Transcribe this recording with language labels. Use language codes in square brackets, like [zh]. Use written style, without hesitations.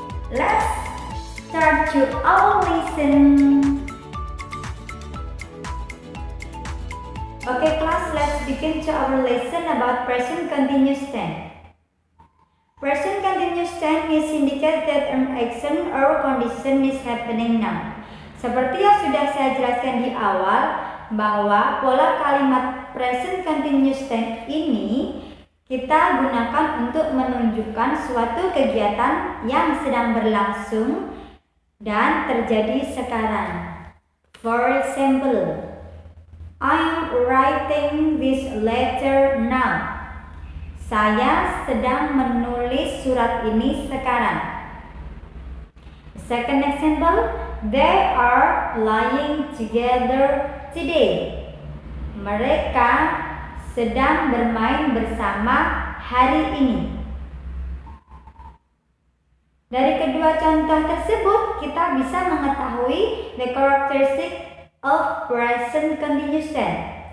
[en] Let's start to our lesson. Okay class, let's begin to our lesson about present continuous tense. Present continuous tense is indicate that an action or condition is happening now. [id] Seperti yang sudah saya jelaskan di awal, bahwa pola kalimat present continuous tense ini kita gunakan untuk menunjukkan suatu kegiatan yang sedang berlangsung dan terjadi sekarang. [en] For example, I'm writing this letter now. [id] Saya sedang menulis surat ini sekarang. [en] Second example, they are lying together today. [id] Mereka sedang bermain bersama hari ini. Dari kedua contoh tersebut, kita bisa mengetahui [en] the characteristic of present continuous tense.